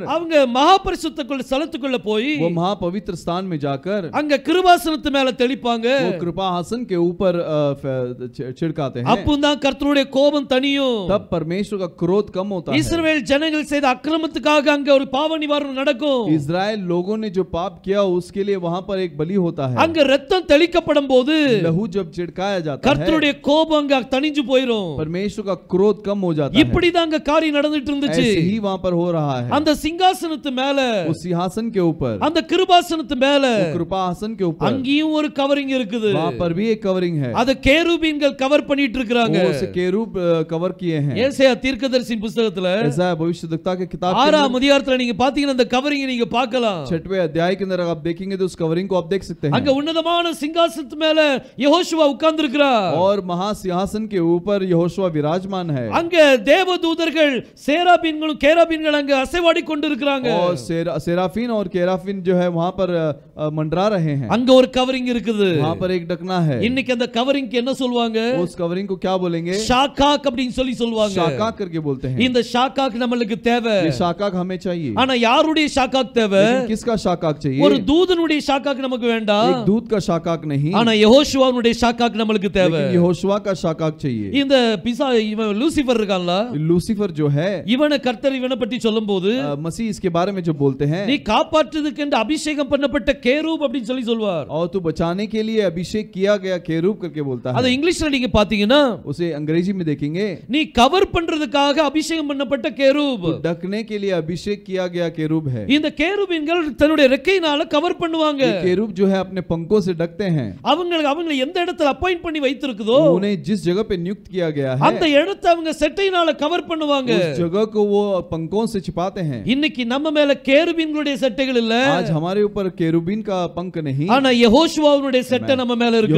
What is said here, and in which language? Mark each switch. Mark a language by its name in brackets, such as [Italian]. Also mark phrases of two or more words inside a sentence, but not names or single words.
[Tamil] அவங்க மகா பரிசுத்த ஸ்தலத்துக்குள்ள போய் [Hindi] वो महापवित्र स्थान में जाकर [Tamil] அங்க கிருபாசனத்து மேல தெளிப்பாங்க। [Hindi] वो कृपा हासन के ऊपर छिड़काते हैं। [Tamil] அப்பதான் கர்த்தருடைய கோபம் தணியும், [Hindi] तब परमेश्वर का क्रोध कम होता है। [Tamil] இஸ்ரவேல் ஜனங்கள் செய்த அக்கிரமத்துக்காக அங்க ஒரு பாவ நிவாரணம் நடக்கும்। [Hindi] इजराइल लोगों ने जो पाप किया उसके लिए वहां पर एक बलि होता है। [Tamil] அங்க இரத்தம் தெளிக்கப்படும் போது [Hindi] लहू जब छिड़काया जाता है, [Tamil] கர்த்தருடைய கோபம் அங்க தணிஞ்சு போயிடும்। [Hindi] परमेश्वर का क्रोध कम हो जाता है। [Tamil] இப்படிதான் அங்க காரியம் நடந்துட்டு இருந்துச்சு। [Hindi] ऐसे ही वहां पर हो रहा है। [Tamil] அந்த சிங்காசனத்து மேல, [Hindi] उस सिंहासन के ऊपर, [Tamil] அந்த கிருபாசனத்து மேல [Hindi] कृपा आसन के ऊपर, [Tamil] அங்கேயும் ஒரு கவரிங் இருக்குது। [Hindi] वहां पर भी एक कवरिंग है। [Tamil] அத கேருபீன்கள் கவர் பண்ணிட்டு இருக்காங்க। [Hindi] वो उसे केरूब कवर किए हैं। [Tamil] ஏசாயா தீர்க்கதரிசியின் புத்தகத்துல [Hindi] ऐसा भविष्यद्वक्ता के किताब के [Tamil] 6ஆம் அதிகாரத்துல நீங்க பாத்தீங்கன்னா அந்த கவரிங் நீங்க பார்க்கலாம்। [Hindi] 6वें अध्याय के अंदर आप देखेंगे तो उस कवरिंग को आप देख सकते हैं। [Tamil] அங்க உன்னதமான சிங்காசனத்து மேல யெகோஷுவா உட்கார்ந்து இருக்கிறார், [Hindi] और महासिंहासन के ऊपर यहोशुआ विराजमान है। [Tamil] அங்க தேவதூதர்கள் சேராபீன்களும் கேராபீன்கள் அங்க அசைவாடி கொண்டிருக்கிறாங்க। [Hindi] और सेराफीन और केराफीन जो है वहां पर मंडरा रहे हैं। [Tamil] அங்க ஒரு கவரிங் இருக்குது, [Hindi] वहां पर एक ढकना है। [Tamil] இன்னைக்கு அந்த கவரிங்க்கு என்ன சொல்வாங்க? [Hindi] उस कवरिंग को क्या बोलेंगे? [Tamil] ஷாகாக் அப்படினு சொல்வாங்க। [Hindi] शाकाक करके बोलते हैं। [Tamil] இந்த ஷாகாக் நம்மளுக்கு தேவை, [Hindi] ये शाकाक हमें चाहिए। [Tamil] ஆனா யாருடைய ஷாகாக் தேவை? [Hindi] लेकिन किसका शाकाक चाहिए? [Tamil] ஒரு தூதனுடைய ஷாகாக் நமக்கு வேண்டாம், [Hindi] एक दूत का शाकाक नहीं, [Tamil] ஆனா யெகோஷுவாவுடைய ஷாகாக் நம்மளுக்கு தேவை। [Hindi] लेकिन यहोशुआ का शाकाक चाहिए। [Tamil] இந்த இவன் லூசிஃபர் இருக்கான்ல, [Hindi] लूसीफर जो है, [Tamil] இவனை கர்த்தர் இவனை பற்றி சொல்லும்போது, [Hindi] मसीह इसके बारे में जो बोलते हैं, [Tamil] நீ காப்பாற்றுவதற்கு அபிஷேகம் பண்ணப்பட்ட கேரூப் அப்படினு சொல்லி சொல்வார். [Hindi] और तू बचाने के लिए अभिषेक किया गया केरूब करके बोलता है. [Tamil] அது இங்கிலீஷ்ல நீங்க பாத்தீங்கன்னா [Hindi] उसे अंग्रेजी में देखेंगे. [Tamil] நீ கவர் பண்றதுக்காக அபிஷேகம் பண்ணப்பட்ட கேரூப். [Hindi] ढकने के लिए अभिषेक किया गया केरूब है. [Tamil] இந்த கேரூபின்கள் தன்னுடைய ரெக்கையினால கவர் பண்ணுவாங்க. [Hindi] ये केरूब जो है अपने पंखों से ढकते हैं. [Tamil] அவங்க எந்த இடத்துல அப்பாயிண்ட் பண்ணி வைத்திருக்குதோ [Hindi] उन्हें जिस जगह पे नियुक्त किया गया है [Tamil] அந்த இடத்தை அவங்க செட்டையினால கவர் பண்ணுவாங்க. [Hindi] उस जगह को वो पंखों से छिपाते हैं. [Tamil] இன்னைக்கு நம்ம மேல கேருபீன்களுடைய செட்டைகள் இல்ல. [Hindi] आज हमारे ऊपर केरूबीन का पंख नहीं, [Tamil] ஆனா யெகோஷுவாவுடைய செட்டை நம்ம மேல இருக்குது.